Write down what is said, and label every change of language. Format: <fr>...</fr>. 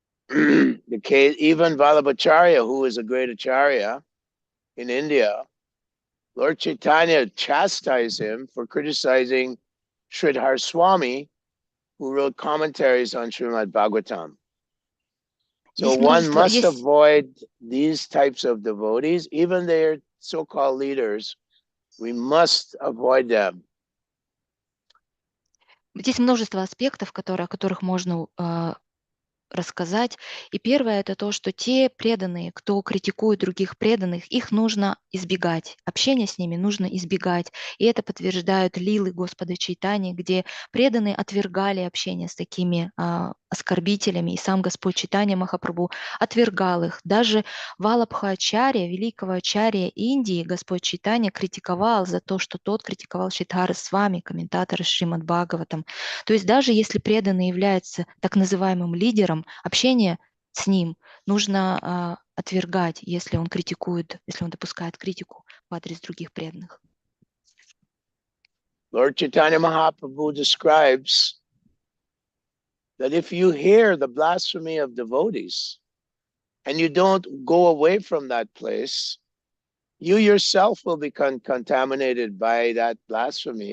<en>Even Vallabhacharya, who is a great acharya in India, Lord Chaitanya chastised him for criticizing Sridhar Swami, who wrote commentaries on Srimad Bhagavatam. So one must avoid these types of devotees, even their so-called leaders. We must avoid them.</en> <ru>Здесь множество аспектов, о которых можно рассказать. И первое — это то, что те преданные, кто критикует других преданных, их нужно избегать. Общение с ними нужно избегать. И это подтверждают лилы Господа Чайтани, где преданные отвергали общение с такими оскорбителями, и сам Господь Чайтанья Махапрабху отвергал их. Даже Валабха-ачарья, великого ачарья Индии, Господь Чайтанья критиковал за то, что тот критиковал Шридхара Свами, комментатора Шримад Бхагаватам. То есть даже если преданный является так называемым лидером, общение с ним нужно отвергать, если он критикует, если он допускает критику в адрес других преданных.</ru> <en>Lord Chaitanya Mahaprabhu describes that if you hear the blasphemy of devotees and you don't go away from that place, you yourself will become contaminated by that blasphemy.</en>